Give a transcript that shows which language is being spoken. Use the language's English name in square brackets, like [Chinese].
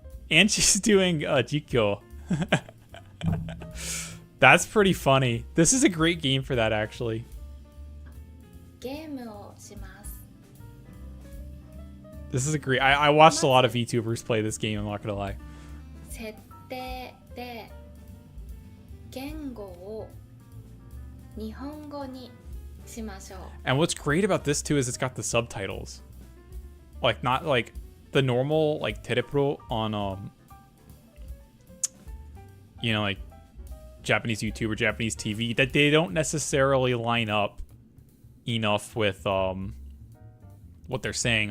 [English] And she's doing Jikyo. That's pretty funny. This is a great game for that, actually. [Japanese] ゲームをします。 [English] This is a great... I watched a lot of VTubers play this game, I'm not gonna lie. [Japanese] 設定で言語を日本語にしましょう。 [English] And what's great about this, too, is it's got the subtitles. Like, not like the normal, like, terepro on, you know, like, Japanese YouTube or Japanese TV, that they don't necessarily line up enough with what they're saying.